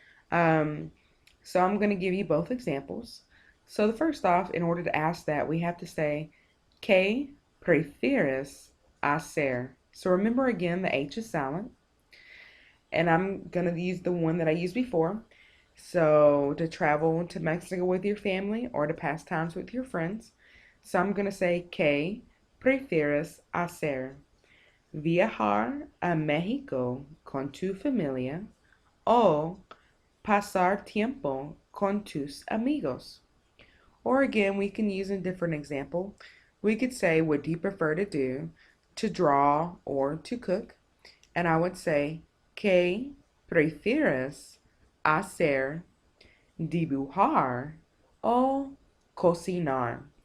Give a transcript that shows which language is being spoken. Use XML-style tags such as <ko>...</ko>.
<en>So I'm going to give you both examples. So the first off, in order to ask that, we have to say, ¿Qué prefieres hacer? So remember again, the H is silent. And I'm going to use the one that I used before. So to travel to Mexico with your family or to pass times with your friends. So I'm going to say, ¿Qué prefieres hacer?</en> <es>Viajar a México con tu familia o pasar tiempo con tus amigos.</es> <en>Or again, we can use a different example. We could say, what do you prefer to do? To draw or to cook. And I would say, ¿Qué prefieres hacer?</en> <es>Dibujar o cocinar?</es>